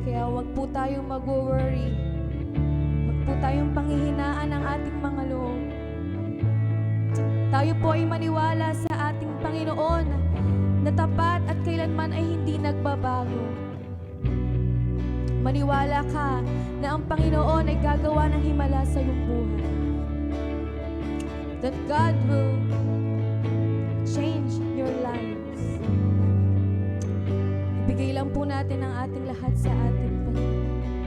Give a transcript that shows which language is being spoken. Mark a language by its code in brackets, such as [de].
[tl] Kaya wag po tayong mag-worry. Wag po tayong panghihinaan ng ating mga loob. Tayo po ay maniwala sa ating Panginoon na tapat at kailanman ay hindi nagbabago. Maniwala ka na ang Panginoon ay gagawa ng himala sa iyong buhay. [en] That God will change your lives. [tl] Ibigay lang po natin ang ating lahat sa ating Panginoon.